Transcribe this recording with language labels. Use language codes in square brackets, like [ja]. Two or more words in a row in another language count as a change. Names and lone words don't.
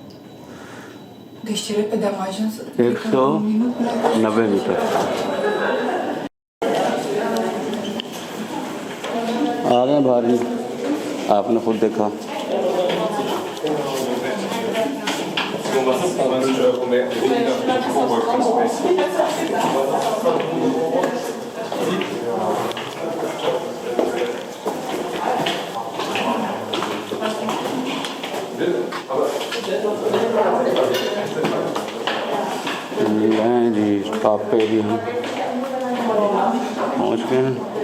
[hi] 190 मीटर। आ गए बाहर जी, आपने खुद देखा। [de] maximum 98 € mehr weniger für den Coworking Space. [hi] हैं जी स्टॉप पे भी हम पहुँच गए हैं।